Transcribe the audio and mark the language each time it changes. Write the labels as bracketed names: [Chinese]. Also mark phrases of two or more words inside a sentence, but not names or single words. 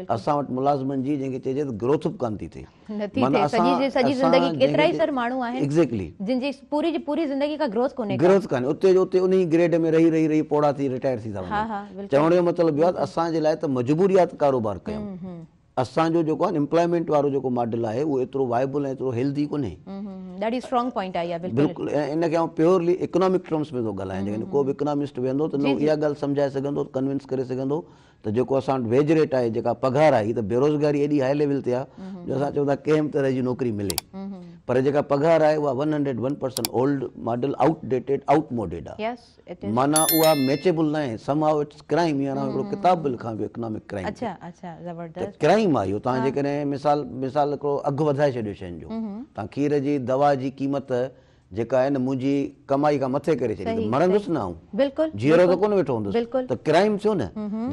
[Sindhi] असां वटि मुलाज़िमनि जी जंहिंखे चइजे त ग्रोथ बि कान थी थिए। ग्रोथ कान्हे, उते जो उते उन ई ग्रेड में रही रही रही पोड़ा थी रिटायर थी था वञनि। चवण जो मतिलबु इहो आहे त असांजे लाइ त मजबूरियात कारोबार कयूं। असांजो जेको आहे एम्प्लॉयमेंट वारो जेको मॉडल आहे उहो एतिरो वाइबल ऐं एतिरो हेल्दी कोन्हे। बिल्कुलु। ऐं इनखे आउं [English] purely economic terms [Sindhi] में थो ॻाल्हायां। जेकॾहिं को बि इकोनॉमिस्ट वेंदो त न इहा ॻाल्हि सम्झाए सघंदो, कन्विंस करे सघंदो त जेको असां वटि [English] wage rate [Sindhi] आहे, जेका पघार आहे, त बेरोज़गारी एॾी [English] high level [Sindhi] ते आहे जो असां चऊं था कंहिं बि तरह जी नौकिरी मिले, पर जेका पघार आहे उहा 101% [English] old model, outdated, outmoded [Sindhi] आहे। माना उहा मैचेबल न आहे। [English] Somehow it's crime. [Sindhi] या हिकिड़ो किताब बि लिखां पियो, [English] economic crime. [Sindhi] त क्राइम आहे इहो। तव्हां जेकॾहिं मिसाल हिकिड़ो अघु वधाए छॾियो शयुनि जो, तव्हां खीर जी, दवा जी क़ीमत जेका आहे न मुंहिंजी कमाई खां मथे करे छॾी, मरंदुसि न आऊं, जीअरो त कोन वेठो हूंदुसि, त क्राइम थियो न।